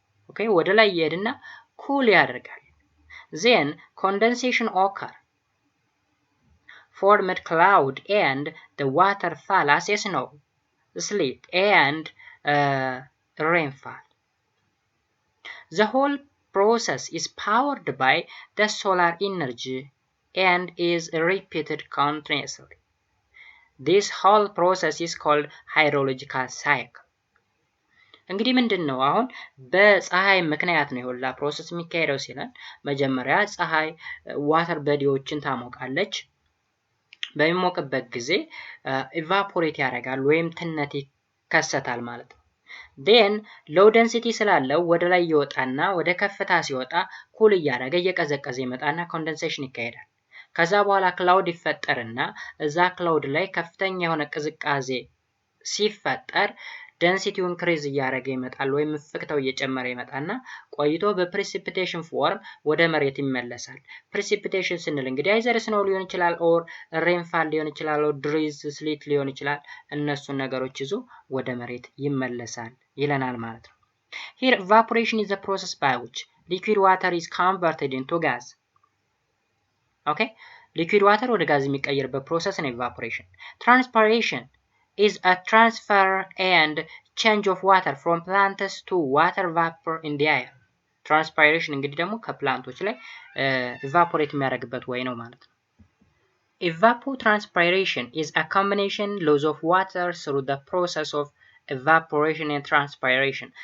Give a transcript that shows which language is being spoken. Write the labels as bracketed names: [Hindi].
[Amharic] Okay, ወደ ላይ ይሄድና ኩል ያደርጋል። [English] Then condensation occurs. Formed cloud and the water fall as snow, sleet and rainfall. The whole process is powered by the solar energy and is repeated continuously. This whole process is called hydrological cycle. [Amharic] እንግዲህ ምንድነው አሁን በፀሐይ ምክንያት ነው ሁላ ፕሮሰስ የሚካሄደው ሲለን መጀመሪያ ፀሐይ ዋተር በዲዎችን ታሞቃለች። በሚሞቅበት ጊዜ ኢቫፖሬት ያደርጋል ወይም ትነት ይከሰታል ማለት ነው። [English] then low density [Amharic] ስላለው ወደ ላይ ይወጣና ወደ ከፍታ ሲወጣ ኩል እያደረገ እየቀዘቀዘ ይመጣና ኮንደንሴሽን ይካሄዳል። ከዛ በኋላ ክላውድ ይፈጠርና እዛ ክላውድ ላይ ከፍተኛ የሆነ ቅዝቃዜ ሲፈጠር ደንሲቲውን ክሪዝ እያደረገ ይመጣል ወይም ፍቅታው እየጨመረ ይመጣና ቆይቶ በፕሬሲፒቴሽን ፎርም ወደ መሬት ይመለሳል። ፕሬሲፒቴሽን ስንል እንግዲህ አይዘር ስኖው ሊሆን ይችላል ኦር ሬንፋል ሊሆን ይችላል ኦር ድሪዝ ስሊት ሊሆን ይችላል። እነሱን ነገሮች ይዞ ወደ መሬት ይመለሳል ይለናል ማለት ነው። [English] Here, evaporation is the process by which liquid water is converted into gas. Okay? [Amharic] Liquid water ወደ ጋዝ የሚቀየርበት process ነው evaporation. [English] Transpiration is a transfer and change of water from plants to water vapor in the air. Transpiration [Amharic] እንግዲህ ደግሞ ከፕላንቶች ላይ evaporate የሚያደርግበት way ነው ማለት ነው። [English] Evapotranspiration is a combination loss of water through the process of evaporation and transpiration.